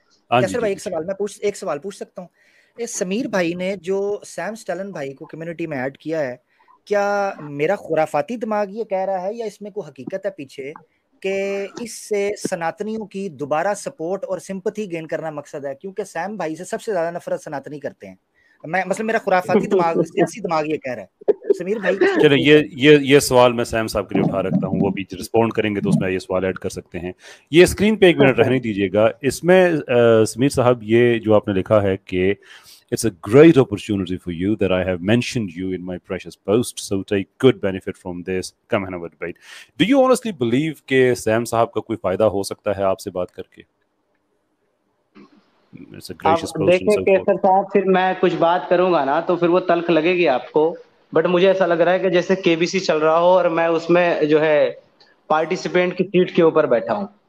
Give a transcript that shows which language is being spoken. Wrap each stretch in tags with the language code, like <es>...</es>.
<hi>कैसर भाई, एक सवाल पूछ सकता हूँ? समीर भाई ने जो सैम स्टेलन भाई को कम्युनिटी में ऐड किया है, क्या मेरा खुराफाती दिमाग ये कह रहा है या इसमें कोई हकीकत है पीछे कि इससे सनातनियों की दोबारा सपोर्ट और सिंपैथी गेन करना मकसद है? क्योंकि सैम भाई से सबसे ज्यादा नफरत सनातनी करते हैं। मतलब मेरा खुराफाती दिमाग, सियासी दिमाग ये कह रहा है। समीर भाई, चलो ये सवाल मैं सैम साहब के लिए उठा रखता हूँ, वो भी रिस्पॉन्ड करेंगे तो उसमें ये सवाल ऐड कर सकते हैं। ये स्क्रीन पे 1 मिनट रहने दीजिएगा। इसमें समीर साहब, ये जो आपने लिखा है कि</hi> <en>it's a great opportunity for you that I have mentioned you in my precious post, so take good benefit from this, come and have a debate. Do you honestly believe</en> <hi>कि सैम साहब का कोई फायदा हो सकता है आपसे बात करके? देखिए केसर साहब, फिर मैं कुछ बात करूंगा ना तो फिर वो तल्ख लगेगी आपको, बट मुझे ऐसा लग रहा है कि जैसे केबीसी चल रहा हो और मैं उसमें जो है पार्टिसिपेंट की सीट के ऊपर बैठा हूँ।</hi>